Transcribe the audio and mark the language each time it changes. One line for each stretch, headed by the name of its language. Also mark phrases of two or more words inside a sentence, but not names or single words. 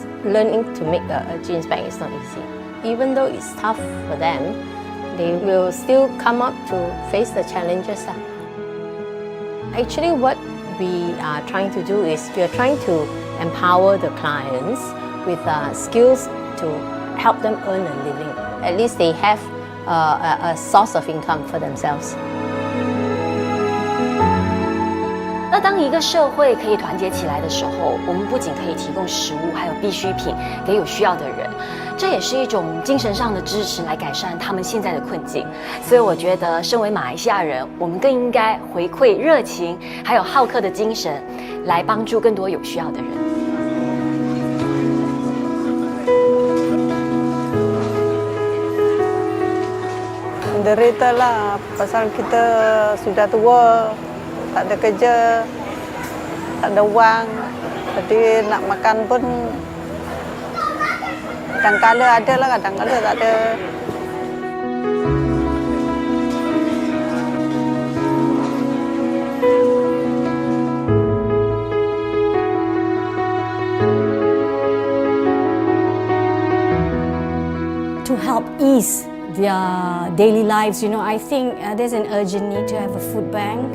English: Learning to make a jeans bag is not easy. Even though it's tough for them, they will still come up to face the challenges. Actually, what we are trying to do is we are trying to empower the clients with skills to help them earn a living. At least they have a source of income for themselves.
Chinese: 那当一个社会可以团结起来的时候，我们不仅可以提供食物，还有必需品给有需要的人，这也是一种精神上的支持，来改善他们现在的困境。所以我觉得，身为马来西亚人，我们更应该回馈热情，还有好客的精神，来帮助更多有需要的人。
Malay: Menderita lah, pasal kita sudah tua, tak ada kerja, tak ada wang, jadi nak makan pun kadang-kala ada lah, kadang-kala tak ada.
English: To help ease their daily lives, I think there's an urgent need to have a food bank.